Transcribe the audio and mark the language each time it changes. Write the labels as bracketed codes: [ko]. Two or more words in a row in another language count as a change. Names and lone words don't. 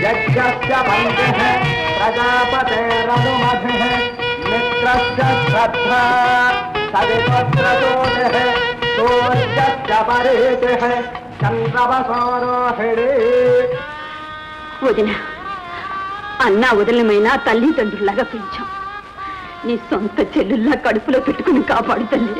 [sa] सूर्यस्य बन्धुः प्रजापतेरनुमतिः मित्रस्य श्रद्धा सवितोत्रजोतिः सूर्यस्य परितिः चन्द्रवसोरोहिणी [te] వదిన అన్నా వదిలమైనా తల్లిదండ్రులాగా పెంచాం. నీ సొంత చెల్లుల్లా కడుపులో పెట్టుకుని కాపాడు తల్లి.